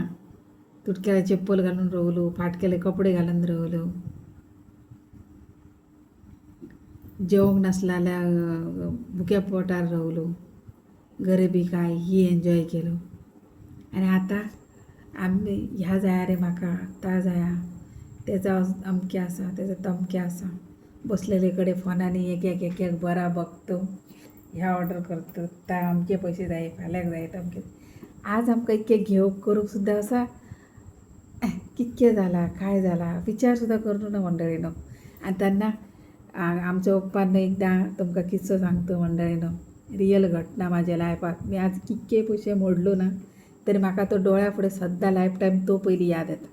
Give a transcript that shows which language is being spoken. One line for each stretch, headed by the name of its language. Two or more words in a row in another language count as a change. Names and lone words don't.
Konkani: तुटक्याला चप्पल घालून राहलो, फाटक्याले कपडे घालून राहलो, जेवण नसलेल्या भुक्या पोटार राहलो, गरिबी काय ही एन्जॉय केलो. आणि आता आम्ही ह्या जाया रे म्हाका ता जाया, त्याचा अमके असा त्याचा तमके असा, बसलेलेकडे फोनाने एक एक बरा बघतो, ह्या ऑर्डर करतो, ता अमके पैसे जाय फाल्याक जाय तमके. आज आमकां इतके घेवक करूक सुद्धा असा कितके झाला काय झाला विचार सुद्धा करू ना मंडळीनं. आणि त्यांना आमच्या पप्पानं एकदा तुमका किस्सो सांगतो मंडळीनं, रियल घटना माझ्या लायफात. मी आज कितके पैसे मोडलो ना तरी म्हाका तो डोळ्यापुढे सद्दा लाईफ टाईम तो पहिली याद येता.